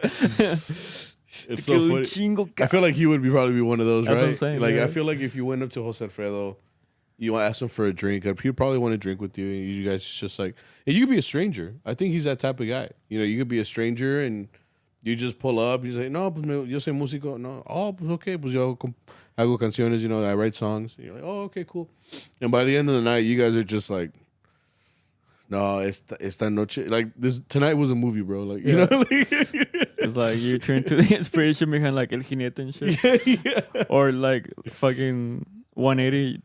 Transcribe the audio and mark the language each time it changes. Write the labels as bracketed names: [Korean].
[English] It's so funny. I feel like he would probably be one of those, right? What I'm saying, like I feel like if you went up to Jose Alfredo, You want to ask him for a drink. He'd probably want to drink with you. And you guys just like, and you could be a stranger. I think he's that type of guy. You know, you could be a stranger and you just pull up. You say, [Spanish] no, pues yo soy músico. No, oh, pues okay, pues yo hago canciones. [English] You know, I write songs. And you're like, oh, okay, cool. And by the end of the night, you guys are just like, [Spanish] no, esta noche, [English] like tonight was a movie, bro. Like you know, like, it's like you turn to the inspiration behind like El Jinete and shit, or like fucking 180.